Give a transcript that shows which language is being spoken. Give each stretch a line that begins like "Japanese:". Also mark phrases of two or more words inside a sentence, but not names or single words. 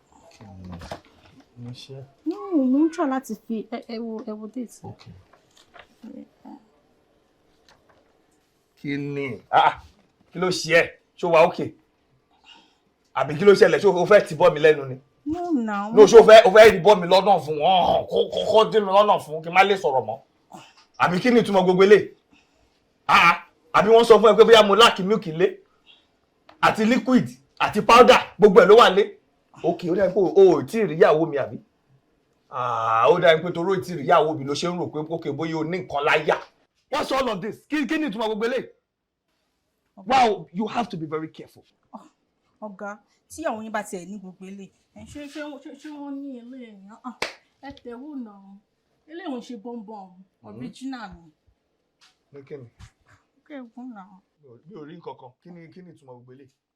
Yoruba: Kí ni mo ṣe? No, mo ń try láti fi, ẹ, ẹ wo, ẹ wo date yẹn. Okay. Kí ni? Ah, kí ló ṣe ẹ́? Ṣé o wà okay? Àbí kí ló ṣẹlẹ̀? Ṣé o fẹ́ tì bọ́ mi lẹ́nu ni?
English: No, now.
Yoruba: No, ṣé o fẹ́, o fẹ́ rí bọ́ mi lọ́nà fún wọn? Kó, kó, kó dín mi lọ́nà fún kí n má lè sọ̀rọ̀ mọ́. Àbí kí ni ìtumọ̀ gbogbo eléyìí? Ah, ah. Àbí wọ́n sọ fún ẹ pé bóyá mo
English: lack milk
Yoruba: lé? Àti liquid, àti powder, gbogbo ẹ̀ ló wà lé. Okay, ó dà pé o, o ò tí ì rí ìyàwó mi, àbí? Ah, ó dà pé torí o ò tí ì rí ìyàwó mi ló ṣe ń rò pé, okay, bóyá o ní nǹkan láyà.
English: What's all of this?
Yoruba: Kí, kí ni ìtumọ̀ gbogbo eléyìí? Ọ̀gá.
English: Wow, you have to be very careful.
Yoruba: Ah, ọ̀gá, tí àwọn yín bá tiẹ̀ ní gbogbo eléyìí, ẹ, ṣé, ṣé, ṣé, ṣé wọ́n ní eléyìí? Ah, ẹ tẹ̀ wò náà. Eléyìí ò ń ṣe bọ́nbọ́n, Mm-hmm. original ni. Ní kí ni? Kí ẹ gún náà. Mi ò, mi ò rí nǹkan kan. Kí ni, kí ni ìtumọ̀ gbogbo eléyìí?